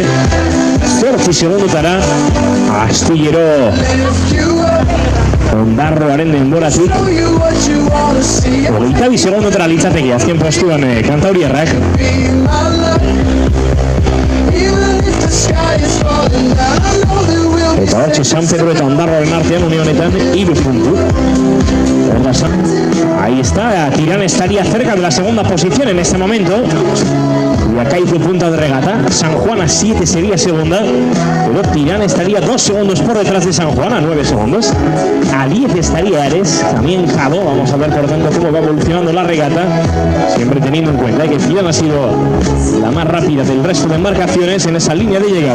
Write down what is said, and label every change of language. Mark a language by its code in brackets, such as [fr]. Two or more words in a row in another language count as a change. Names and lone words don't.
[eu] 8 segundotara, Astillero Ondarroaren denboratik 22 segundotara litzateke azken postuan kantauriarrak. Eta hortxe San Pedro eta Ondarroaren artean une honetan 3 puntu. [es] Ahí está, Tirán estaría cerca de la segunda posición en este momento. Y acá hizo punta de regata. San Juan a 7 sería segunda, pero Tirán estaría 2 segundos por detrás de San Juan, a 9 segundos. A 10 estaría Ares, también Jabo. Vamos a ver por tanto cómo va evolucionando la regata, siempre teniendo en cuenta que Tirán ha sido la más rápida del resto de embarcaciones en esa línea de llegada.